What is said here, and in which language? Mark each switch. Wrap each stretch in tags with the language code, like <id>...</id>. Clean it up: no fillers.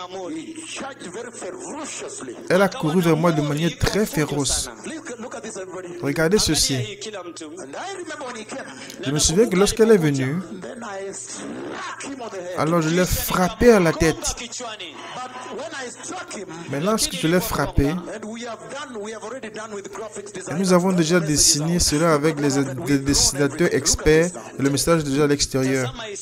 <en>He charged very ferociously.</en> <fr>Elle a couru vers moi de manière très féroce.</fr> <en>Please look at this, everybody.</en> <fr>Regardez ceci.</fr> <en>And I remember when he came.</en> <fr>Je me souviens que lorsqu'elle est venue,</fr> <en>Then I struck him on the head.</en> <fr>alors je l'ai frappé à la tête.</fr> <en>But when I struck him,</en> <fr>Mais lorsque je l'ai frappé,</fr> <en>and we have already done with graphics</en> <fr>et</fr> <en>design.</en> <fr>nous avons déjà dessiné cela avec des dessinateurs experts et le message est déjà à l'extérieur.</fr>